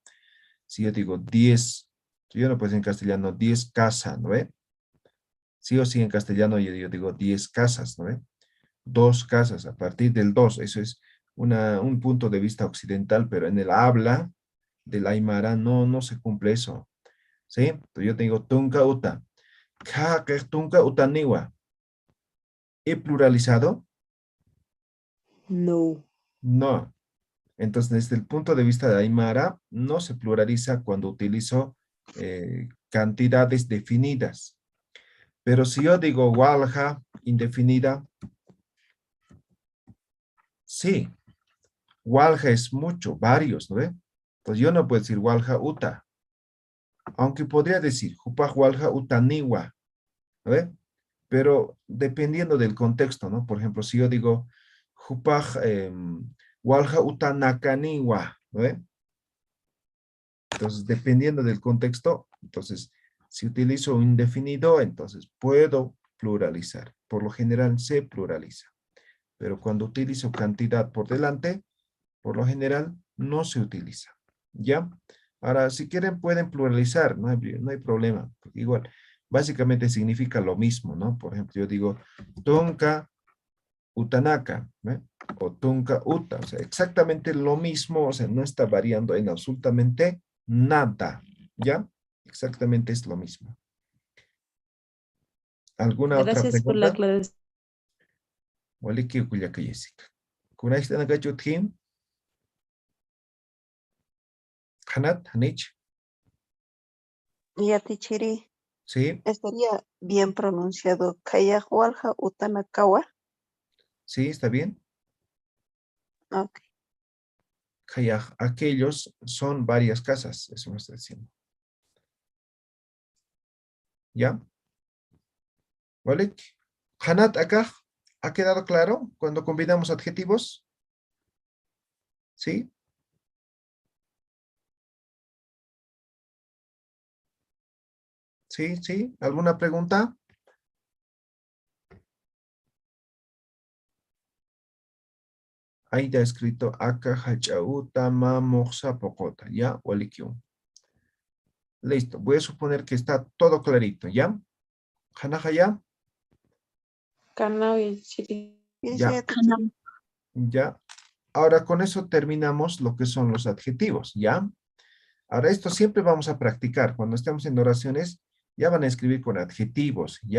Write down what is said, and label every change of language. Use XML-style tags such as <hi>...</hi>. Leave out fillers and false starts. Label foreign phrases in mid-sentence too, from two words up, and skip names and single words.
<es>Si yo digo 10, yo no puedo decir en castellano 10 casas, ¿no ve? Sí o sí en castellano yo digo 10 casas, ¿no ve? 2 casas, a partir del 2, eso es un punto de vista occidental, pero en el habla del Aymara no se cumple eso, ¿sí? Entonces yo tengo</es> <ay>tunka uta, ka que tunka utaniwa.</ay> <es>¿He pluralizado? No. No. Entonces, desde el punto de vista de Aymara, no se pluraliza cuando utilizo cantidades definidas. Pero si yo digo walha indefinida, sí, walha es mucho, varios, ¿no ve? Entonces yo no puedo decir</es> <ay>walha uta,</ay> <es>aunque podría decir</es> <ay>jupaj walha uta niwa,</ay> <es>¿no ve? Pero dependiendo del contexto, ¿no? Por ejemplo, si yo digo</es> <ay>jupaj walha uta nakaniwa,</ay> <es>¿no ve? Entonces, dependiendo del contexto, entonces, si utilizo un indefinido, entonces puedo pluralizar. Por lo general se pluraliza. Pero cuando utilizo cantidad por delante, por lo general no se utiliza. ¿Ya? Ahora, si quieren, pueden pluralizar, no hay problema. Igual, básicamente significa lo mismo, ¿no? Por ejemplo, yo digo,</es> <ay>tunka utanaka,</ay> <es>¿eh? O</es> <ay>tunka uta,</ay> <es>o sea, exactamente lo mismo, o sea, no está variando en absolutamente nada, ¿ya? Exactamente es lo mismo. ¿Alguna otra Gracias por la pregunta? aclaración.</es> <ay>Waliki ukuyaka Jessica. ¿Kunaysta nagachu tim? Hanat, Hanich. Yatichiri,</ay> <es>Sí, ¿estaría bien pronunciado</es> <ay>Kayahualja Utanakawa?</ay> <es>sí, está bien. Ok. Kayaj, aquellos son varias casas, eso me está diciendo. ¿Ya? ¿Vale? Hanat acá, ¿ha quedado claro cuando combinamos adjetivos? ¿Sí? ¿Sí? ¿Sí? ¿Alguna pregunta? Ahí está escrito acá</es> <ay>hachauta mamoxa pocota,</ay> <es>¿ya? Walikium. Listo, voy a suponer que está todo clarito, ¿ya? Hanaja, ¿ya? Ya, ya. Ahora con eso terminamos lo que son los adjetivos, ¿ya? Ahora esto siempre vamos a practicar. Cuando estemos en oraciones, ya van a escribir con adjetivos, ¿ya?</es>